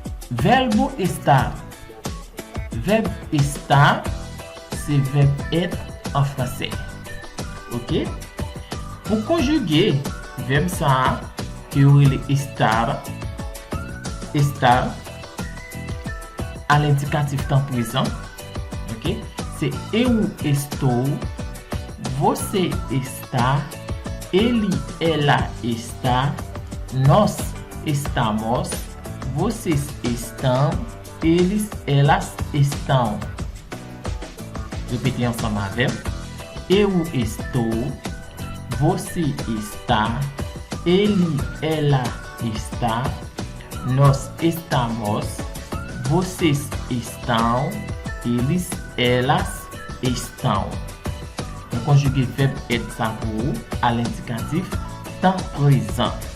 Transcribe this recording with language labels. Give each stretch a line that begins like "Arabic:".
French: Verbe estar. Verbe estar, c'est verbe être en français. Ok? Pour conjuguer verbe ça, qui aurait le estar à l'indicatif temps présent, ok? C'est
Portuguese: eu estou, você está, ele, ela está, nós estamos, vocês estão, eles, elas estão.
French: Répétez ensemble avec.
Portuguese: Eu estou, você está, ele, ela está, nós estamos, vocês estão, eles, elas estão.
French: On conjugue verbe être ça pour à l'indicatif temps présent.